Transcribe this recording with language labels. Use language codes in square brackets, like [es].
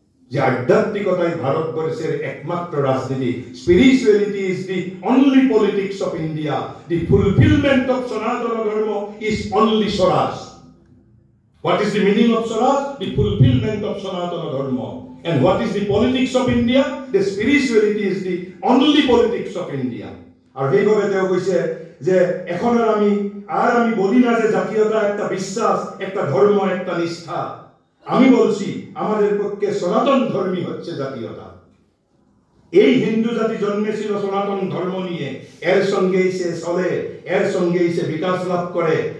[bn] যে আধ্যাত্মিকতাই ভারতবর্ষের একমাত্র রাজনীতি। [en] Spirituality is the only politics of India. The fulfillment of Sanatana Dharma is only Swaraj. What is the meaning of Swaraj? The fulfillment of Sanatana Dharma. And what is the politics of India? The spirituality is the only politics of India. [as] আর এইভাবে তেওঁ কৈছে যে [bn] এখন আর আমি বলি না যে জাতীয়তা একটা বিশ্বাস, একটা ধর্ম, একটা নিষ্ঠা। আমি বলছি আমাদের পক্ষে সনাতন ধর্মী হচ্ছে জাতীয়তা। এই হিন্দু জাতি জন্মেছিল সনাতন ধর্ম নিয়ে, এর সঙ্গেই সে চলে, এর সঙ্গেই সে বিকাশ লাভ করে।